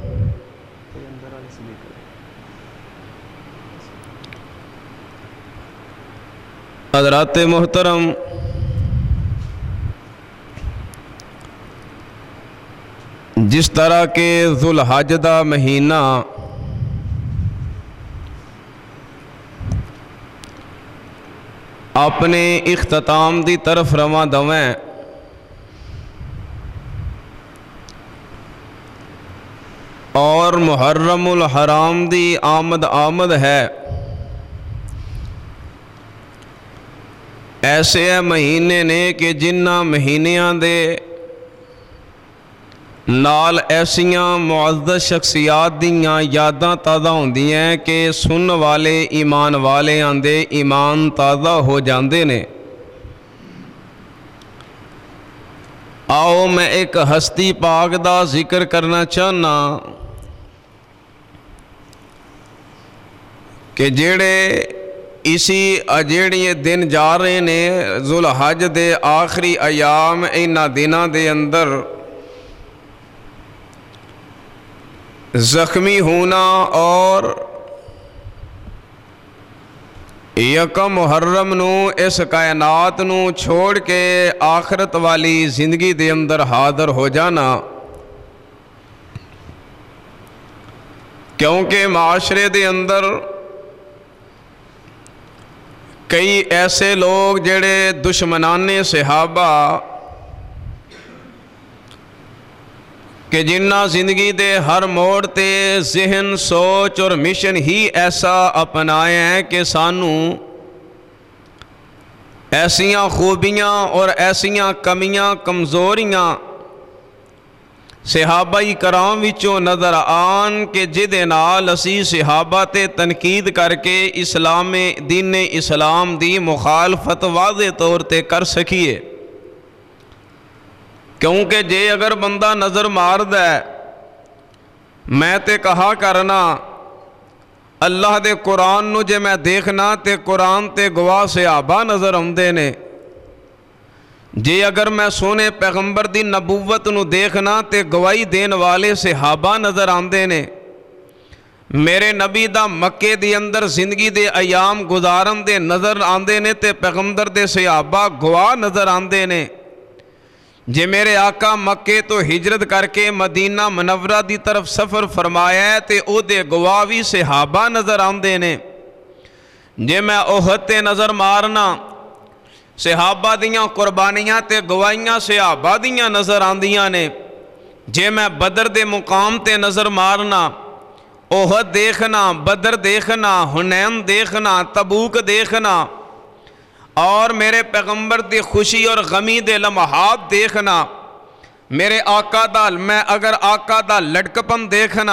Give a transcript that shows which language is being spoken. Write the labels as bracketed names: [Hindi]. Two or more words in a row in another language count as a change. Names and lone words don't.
[Punjabi] حضرات محترم، جس طرح کے ذو الحج دا مہینہ اپنے اختتام دی طرف رواں دویں، اور محرم الحرام دی آمد ہے، ایسے مہینے نے کہ جنہ مہینیاں دے نال ایسیاں معزز شخصیات دیاں یاداں تازہ ہوندی ہیں کہ سن والے ایمان والے آندے ایمان تازہ ہو جاندے نے۔ آؤ میں ایک ہستی پاک دا ذکر کرنا چاہنا کہ جیڑے جیڑے دن جا رہے نے ذو الحج دے آخری ایام، انہاں دناں دے اندر زخمی ہونا اور یکم محرم نو اس کائنات نو چھوڑ کے آخرت والی زندگی دے اندر حاضر ہو جانا، کیونکہ معاشرے دے اندر کئی ایسے لوگ جڑے دشمنان صحابہ کہ جنہ زندگی دے ہر موڑ تے ذہن سوچ اور مشن ہی ایسا اپنائے ہیں کہ سانو ایسیاں خوبیاں اور ایسیاں کمیاں کمزوریاں صحابہ کرام وچوں نظر آن کہ جدے نال اسی صحابہ تے تنقید کر کے دین اسلام دی مخالفت واضح طور تے کر سکیے، کیونکہ جے اگر بندہ نظر مارد ہے، میں تے کہا کرنا اللہ دے قرآن نو جے میں دیکھنا تے قرآن تے گواہ صحابہ نظر آمدے نے، جے اگر میں سونے پیغمبر دی نبوت نو دیکھنا تے گواہی دین والے صحابہ نظر آندے نے، میرے نبی دا مکے دی اندر زندگی دے ایام گزارن دے نظر آندے نے تے پیغمبر دے صحابہ گواہ نظر آندے نے، جے میرے آقا مکے تو ہجرت کر کے مدینہ منورہ دی طرف سفر فرمایا ہے تے او دے گواہ بھی صحابہ نظر آندے نے، جے میں احد تے نظر مارنا صحابہ دیاں قربانیاں تے گواہیاں صحابہ دیاں نظر آندیاں نے، جے میں بدر دے مقام تے نظر مارنا، احد دیکھنا، بدر دیکھنا، حنین دیکھنا، تبوک دیکھنا، اور میرے پیغمبر دی خوشی اور غمی دے لمحات دیکھنا، میرے آقا دا میں اگر آقا دا لڑکپن دیکھنا،